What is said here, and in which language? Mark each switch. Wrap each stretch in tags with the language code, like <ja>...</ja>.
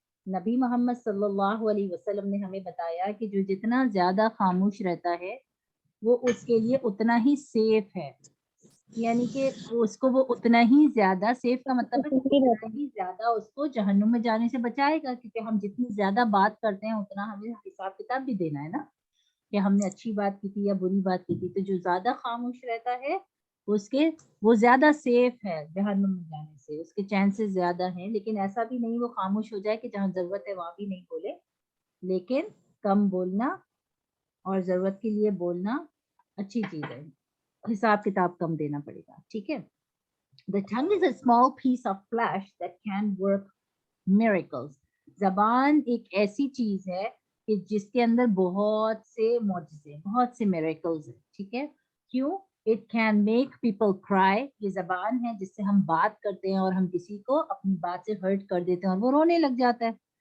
<hi>नबी मोहम्मद सल्लल्लाहु अलैहि वसल्लम ने हमें बताया कि जो जितना ज्यादा खामोश रहता है वो उसके लिए उतना ही सेफ है, यानी कि उसको वो उतना ही ज्यादा, सेफ का मतलब है उतना ही ज्यादा उसको जहन्नुम में जाने से बचाएगा, क्योंकि हम जितनी ज्यादा बात करते हैं उतना हमें हिसाब किताब भी देना है ना, कि हमने अच्छी बात की थी या बुरी बात की थी। तो जो ज्यादा खामोश रहता है उसके वो ज्यादा सेफ है जहन्नुम में जाने से, उसके चांसेस ज्यादा हैं। लेकिन ऐसा भी नहीं वो खामोश हो जाए कि जहाँ जरूरत है वहां भी नहीं बोले, लेकिन कम बोलना और जरूरत के लिए बोलना अच्छी चीज है, हिसाब किताब कम देना पड़ेगा, ठीक है।</hi> <en>The tongue is a small piece of flesh that can work miracles.</en> <hi>जबान एक ऐसी चीज है कि जिसके अंदर बहुत से मौजज़े, बहुत से miracles है, ठीक है। क्यों?</hi> <en>It can make people cry.</en> <hi>ये जबान है जिससे हम बात करते हैं और हम किसी को अपनी बात से हर्ट कर देते हैं और वो रोने लग जाता है।</hi>